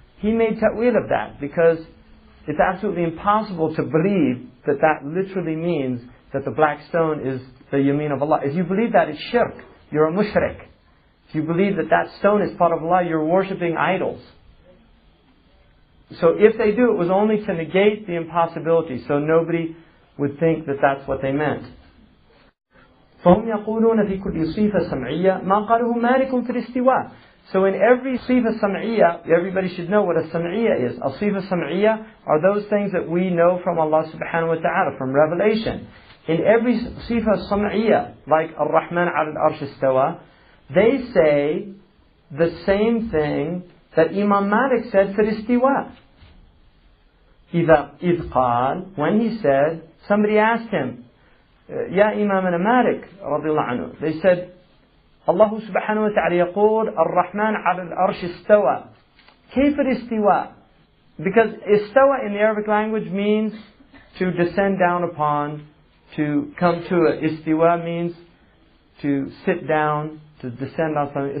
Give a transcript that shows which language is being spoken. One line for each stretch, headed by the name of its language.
English: He made ta'wil of that because it's absolutely impossible to believe that that literally means that the black stone is the yameen of Allah. If you believe that, it's shirk. You're a mushrik. If you believe that that stone is part of Allah, you're worshipping idols. So if they do, it was only to negate the impossibility, so nobody would think that that's what they meant.
Arabic: فهم يقولون في كل صفة سمعية ما قاله مالك في الاستواء.
English: So in every صفة سمعية, everybody should know what a sam'iyya is. A صفة سمعية are those things that we know from Allah subhanahu wa ta'ala, from revelation. In every صفة سمعية, like Ar-Rahman ala al-Arsh istawa, they say the same thing that Imam Malik said for istiwa.
Arabic: إذ قال,
English: when he said, somebody asked him,
Arabic: يا إمامنا مالك رضي الله عنه,
English: they said,
Arabic: الله سبحانه وتعالى يقول الرحمن على العرش استوى. كيف الاستواء?
English: Because istawa in the Arabic language means to descend down upon, to come to it. Istiwa means to sit down, to descend on something.